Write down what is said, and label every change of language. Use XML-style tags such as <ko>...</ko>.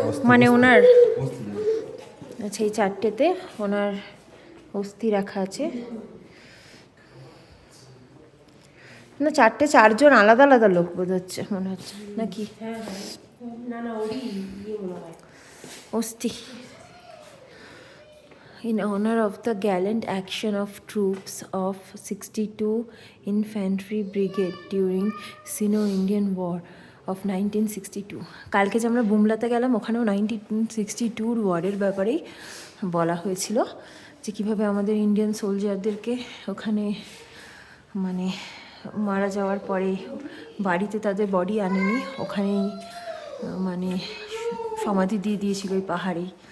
<bn>মানে ওনার, আচ্ছা এই 4টেতে ওনার অস্থি রাখা আছে না, 4টে 4জন আলাদা আলাদা লোক বোধ হচ্ছে, মনে হচ্ছে নাকি?</bn> <en>অস্থি in honor of the gallant action of troops of 62 Infantry Brigade during Sino-Indian War of 1962.</en> <bn>কালকে যে আমরা বুমলাতে গেলাম, ওখানেও 1962 ওয়ারের ব্যাপারেই বলা হয়েছিল, যে কীভাবে আমাদের ইন্ডিয়ান সোলজারদেরকে ওখানে মানে মারা যাওয়ার পরে বাড়িতে তাদের বডি আনেনি, ওখানেই মানে সমাধি দিয়ে দিয়েছিল ওই পাহাড়েই।</bn>